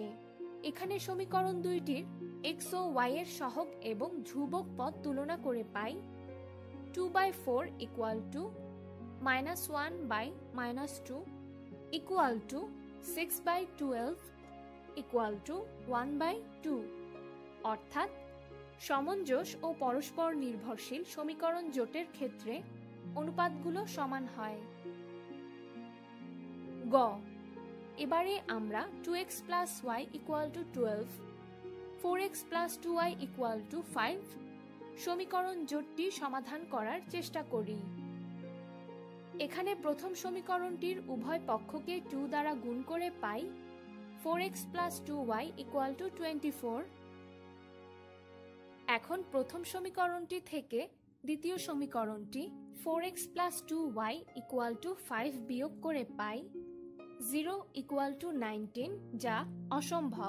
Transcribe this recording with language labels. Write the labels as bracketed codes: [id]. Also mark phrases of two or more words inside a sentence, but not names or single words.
[bn] এখানে সমীকরণ দুইটির x ও y এর সহগ এবং ধ্রুবক পদ তুলনা করে পাই 2/4 = -1/-2 = 6/12 = 1/2। অর্থাৎ সমঞ্জস ও পরস্পর নির্ভরশীল সমীকরণ জোটের ক্ষেত্রে অনুপাতগুলো সমান হয়। গ, এবারে আমরা 2x + y = 12, 4x + 2y = 5 সমীকরণ জোটটি সমাধান করার চেষ্টা করি। এখানে প্রথম সমীকরণটির উভয় পক্ষকে 2 দ্বারা গুণ করে পাই 4x + 2y = 24। এখন প্রথম সমীকরণটি থেকে দ্বিতীয় সমীকরণটি 4x + 2y = 5 বিয়োগ করে পাই 0 = 19, যা অসম্ভব।